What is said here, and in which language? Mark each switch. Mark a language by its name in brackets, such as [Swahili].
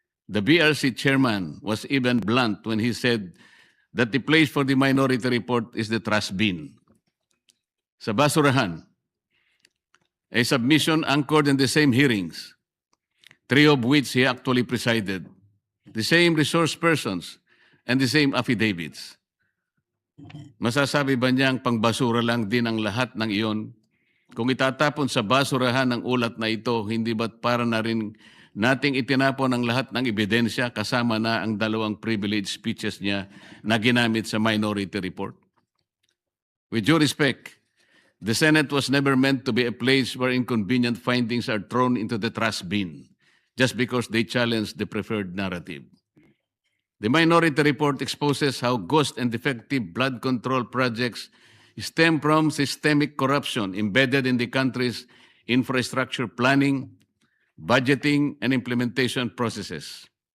[English] The BRC chairman was even blunt when he said that the place for the minority report is the trash bin. [Filipino] Sa basurahan, [English] a submission anchored in the same hearings, three of which he actually presided, the same resource persons, and the same affidavits. [Filipino] Masasabi ba niyang pangbasura lang din ang lahat ng iyon? Kung itatapon sa basurahan ang ulat na ito, hindi ba't para na rin nating itinapon ang lahat ng ebidensya kasama na ang dalawang privilege speeches niya na ginamit sa minority report? [English] With due respect, the Senate was never meant to be a place where inconvenient findings are thrown into the trash bin just because they challenge the preferred narrative. The minority report exposes how ghost and defective blood control projects stem from systemic corruption embedded in the country's infrastructure planning, budgeting, and implementation processes.